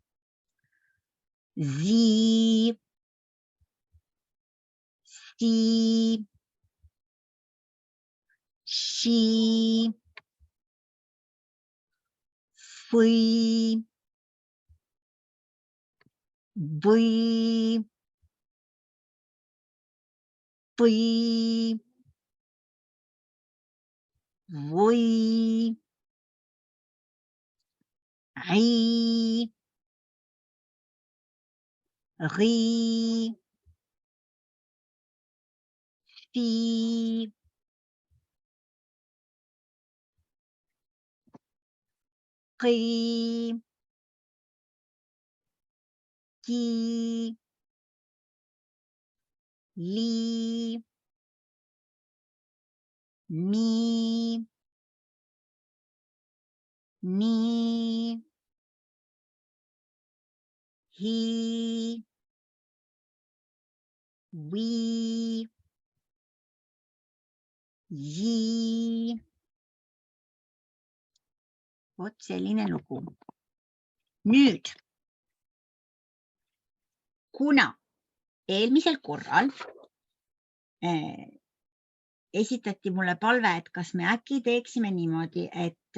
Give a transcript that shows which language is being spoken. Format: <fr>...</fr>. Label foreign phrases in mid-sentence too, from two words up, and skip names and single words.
<et>Zi, si, shi, fui, või, põi, või, äi, ri, fi, qi, ki, li, mi, ni, hi, wi, ji. Vot selline lugu. Nüüd, kuna eelmisel korral esitati mulle palve, et kas me äkki teeksime niimoodi, et</et>